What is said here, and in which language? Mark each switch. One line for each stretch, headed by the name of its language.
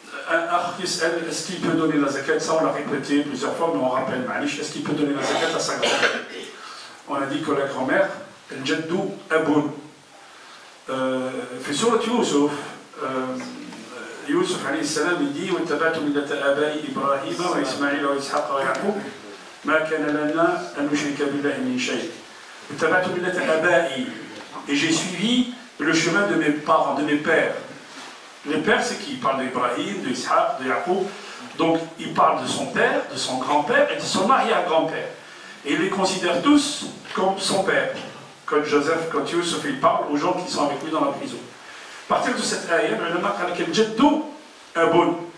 French: Un akh yas'al, est-ce qu'il peut donner la zakat? Ça on l'a répété plusieurs fois, mais on rappelle, est-ce qu'il peut donner la zakat à sa grand-mère? On a dit que la grand-mère, al-jaddou aboun.
Arabic: في سورة يوسف يوسف عليه السلام يدي واتبعت ملة آبائي إبراهيم وإسماعيل وإسحاق ويعقوب ما كان لنا أن نشرك بالله من شيء واتبعت ملة آبائي
French: et j'ai suivi le chemin de mes parents, de mes pères. Les pères, c'est qui? Il parle d'Ibrahim, d'Ishaq, de Yaqub. Donc, il parle de son père, de son grand-père et de son arrière-grand-père. Et il les considère tous comme son père. Quand Joseph, quand Youssef, il parle aux gens qui sont avec lui dans la prison. À partir de cette ayah, le ulama a dit Jaddou Aboun.